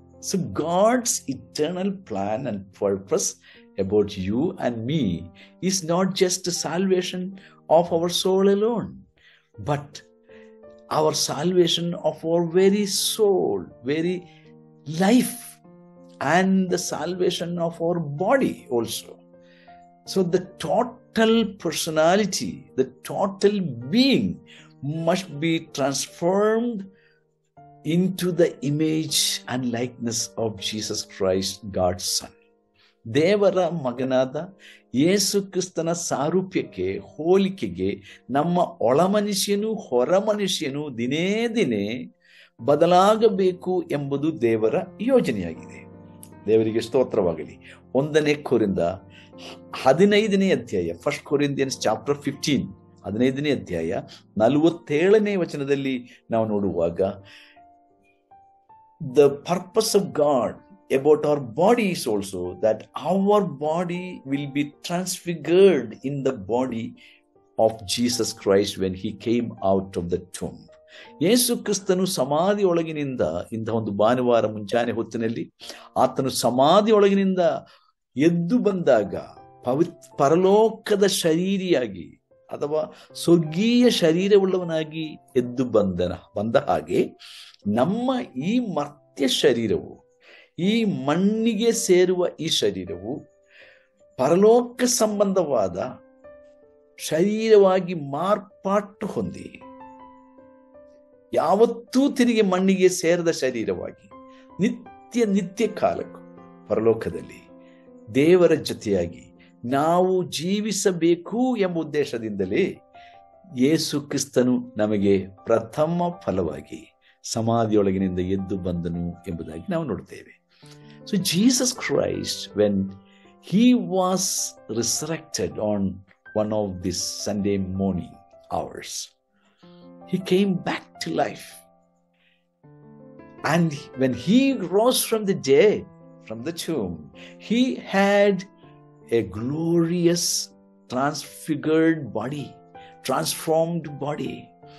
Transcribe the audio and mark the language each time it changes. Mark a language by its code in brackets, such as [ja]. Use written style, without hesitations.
[en] So God's eternal plan and purpose about you and me is not just salvation of our soul alone, but our salvation of our very soul, very life, and the salvation of our body also. So the total personality, the total being must be transformed into the image and likeness of Jesus Christ, God's Son. [kn] ದೇವರ ಮಗನಾದ ಯೇಸು ಕ್ರಿಸ್ತನ ಸಾರೂಪ್ಯಕ್ಕೆ, ಹೋಲಿಕೆಗೆ ನಮ್ಮ ಒಳ ಮನುಷ್ಯನು ಹೊರ ಮನುಷ್ಯನು ದಿನೇ ದಿನೇ ಬದಲಾಗಬೇಕು ಎಂಬುದು ದೇವರ ಯೋಜನೆಯಾಗಿದೆ. ದೇವರಿಗೆ ಸ್ತೋತ್ರವಾಗಲಿ. 1 ಕೊರಿಂಥ 15ನೇ ಅಧ್ಯಾಯ, [en] 1 Corinthians chapter 15 [kn] 15ನೇ ಅಧ್ಯಾಯ 47ನೇ ವಚನದಲ್ಲಿ ನಾವು ನೋಡುವಾಗ, [en] the purpose of God about our bodies also, that our body will be transfigured in the body of Jesus Christ when he came out of the tomb. [kn] ಯೇಸು ಕ್ರಿಸ್ತನು ಸಮಾಧಿಯೊಳಗಿನಿಂದ, ಇಂಥ ಒಂದು ಭಾನುವಾರ ಮುಂಜಾನೆ ಹೊತ್ತಿನಲ್ಲಿ ಆತನು ಸಮಾಧಿಯೊಳಗಿನಿಂದ ಎದ್ದು ಬಂದಾಗ ಪರಲೋಕದ ಶರೀರಿಯಾಗಿ ಅಥವಾ ಸ್ವರ್ಗೀಯ ಶರೀರವುಳ್ಳವನಾಗಿ ಎದ್ದು ಬಂದ ಹಾಗೆ ನಮ್ಮ ಈ ಮರ್ತ್ಯ ಶರೀರವು, ಈ ಮಣ್ಣಿಗೆ ಸೇರುವ ಈ ಶರೀರವು ಪರಲೋಕ ಸಂಬಂಧವಾದ ಶರೀರವಾಗಿ ಮಾರ್ಪಾಟು ಹೊಂದಿ ಯಾವತ್ತೂ ತಿರುಗಿ ಮಣ್ಣಿಗೆ ಸೇರದ ಶರೀರವಾಗಿ ನಿತ್ಯ ಕಾಲಕ್ಕೂ ಪರಲೋಕದಲ್ಲಿ ದೇವರ ಜೊತೆಯಾಗಿ ನಾವು ಜೀವಿಸಬೇಕು ಎಂಬ ಉದ್ದೇಶದಿಂದಲೇ ಯೇಸು ಕ್ರಿಸ್ತನು ನಮಗೆ ಪ್ರಥಮ ಫಲವಾಗಿ ಸಮಾಧಿಯೊಳಗಿನಿಂದ ಎದ್ದು ಬಂದನು ಎಂಬುದಾಗಿ ನಾವು ನೋಡ್ತೇವೆ. [en] So Jesus Christ, when he was resurrected on one of these Sunday morning hours, he came back to life. And when he rose from the dead, from the tomb, he had a glorious transfigured body, transformed body.